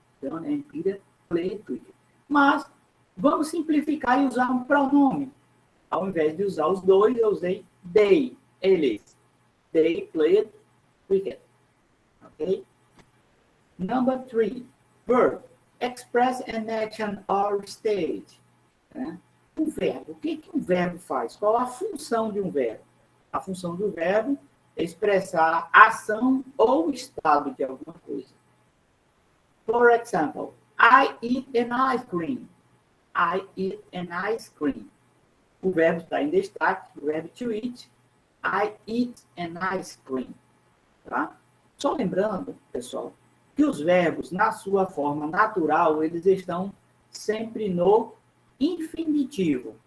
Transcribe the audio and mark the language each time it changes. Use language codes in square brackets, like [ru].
[en] John and Peter played cricket. [pt] Mas vamos simplificar e usar um pronome. Ao invés de usar os 2, eu usei they, eles. [en] They played cricket. Ok? Number 3. Verb. Express an action or state. Né? [pt] Um verbo. O que um verbo faz? Qual a função de um verbo? A função do verbo é expressar ação ou estado de alguma coisa. [en] For example, I eat an ice cream. I eat an ice cream. [pt] O verbo está em destaque, o verbo to eat. [en] I eat an ice cream. [pt] Tá? Só lembrando, pessoal, que os verbos, na sua forma natural, eles estão sempre no infinitivo.